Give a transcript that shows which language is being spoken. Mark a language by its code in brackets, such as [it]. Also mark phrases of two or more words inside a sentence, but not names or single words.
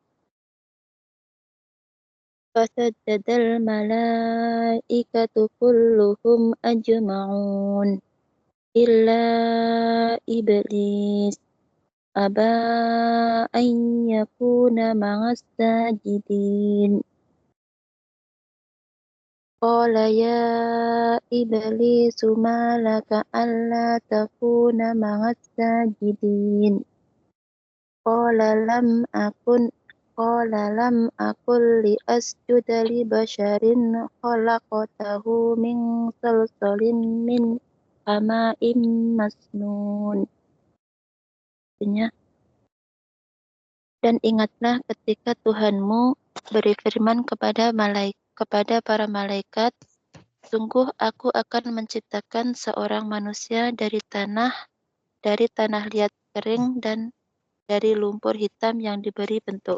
[ar] فسجد الملائكة كلهم أجمعون إلا إبليس أبى أن يكون مع الساجدين. قال يا إبليس ما لك ألا تكون مع الساجدين. قال لم أكن لأسجد لبشر خلقته من صلصال من حمإ مسنون. [id] Dan ingatlah ketika Tuhanmu berfirman kepada para malaikat, sungguh aku akan menciptakan seorang manusia dari tanah liat kering dan dari lumpur hitam yang diberi bentuk.